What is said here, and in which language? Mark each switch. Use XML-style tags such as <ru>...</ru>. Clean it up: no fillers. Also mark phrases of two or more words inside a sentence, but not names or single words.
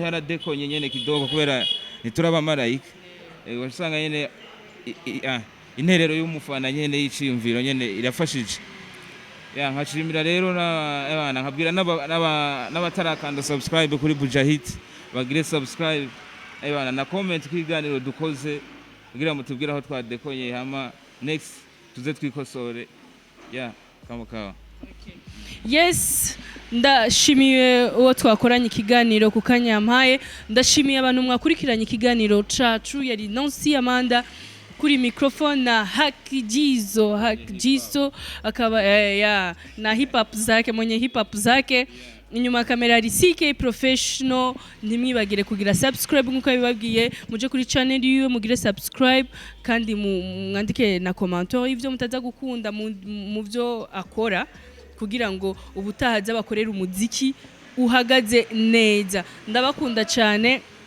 <rn>yaradekonye nyene kidogo kubera nituraba marayika wasanga nyene interero y'umufana nyene y'iciyumviro nyene irafashije nkashimira rero nkabwira n'abatarakanda subscribe kuri Bujahit bagire subscribe na comment kwiganiro dukoze kugira mutubwira aho twadekonye hama next tuze twikosore kamukawa yes ndashimiye uwo twakoranye ikiganiro ku kanyampaye ndashimiye abantu mwakurikiranye ikiganiro cacu yari Nancy Amanda kuri microphone na KAKIJIZO akaba na</rn> <en>hip hop</en> <rn>zake mwenye</rn> <en>hip hop</en> <rn>zake inyuma kamera ari CK Professional ntimwibagire kugira subscribe nkuko bibabwiye muje kuri channel yiwe mugire subscribe kandi mwandike na commentaire ivyo mutaza gukunda mu byo akora kugira ngo ubutahaza bakorera umuziki uhagaze neza ndabakunda cyane</rn>